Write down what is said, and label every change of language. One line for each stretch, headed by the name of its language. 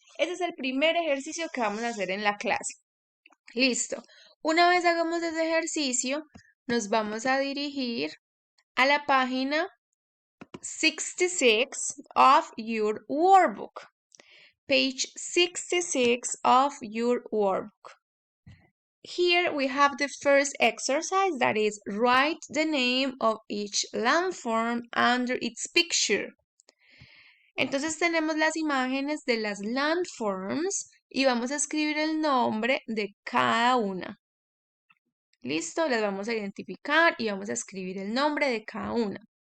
Spanish: Ese es el primer ejercicio que vamos a hacer en la clase. Listo. Una vez hagamos ese ejercicio, nos vamos a dirigir a la página 66
English: of your workbook. Page 66 of your workbook. Here we have the first exercise, that is, write the name of each landform under its picture.
Spanish: Entonces tenemos las imágenes de las landforms y vamos a escribir el nombre de cada una. Listo, las vamos a identificar y vamos a escribir el nombre de cada una.